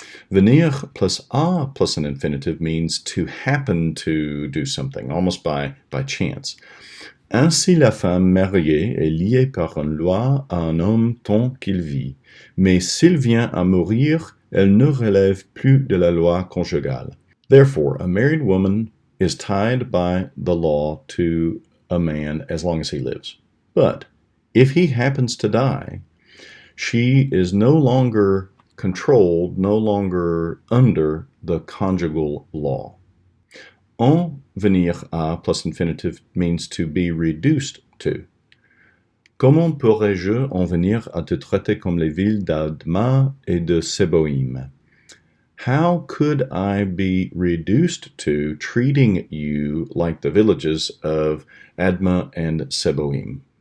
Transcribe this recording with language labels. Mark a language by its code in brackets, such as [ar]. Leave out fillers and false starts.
[en] Venir plus a plus an infinitive means to happen to do something, almost by chance. [fr] Ainsi la femme mariée est liée par une loi à un homme tant qu'il vit, mais s'il vient à mourir, elle ne relève plus de la loi conjugale. [en] Therefore, a married woman is tied by the law to a man as long as he lives. But if he happens to die, she is no longer controlled, no longer under the conjugal law. En venir à plus infinitive means to be reduced to. [fr] Comment pourrais-je en venir à te traiter comme les villes d'Adma et de Seboim? [en] How could I be reduced to treating you like the villages of Adma and Seboim?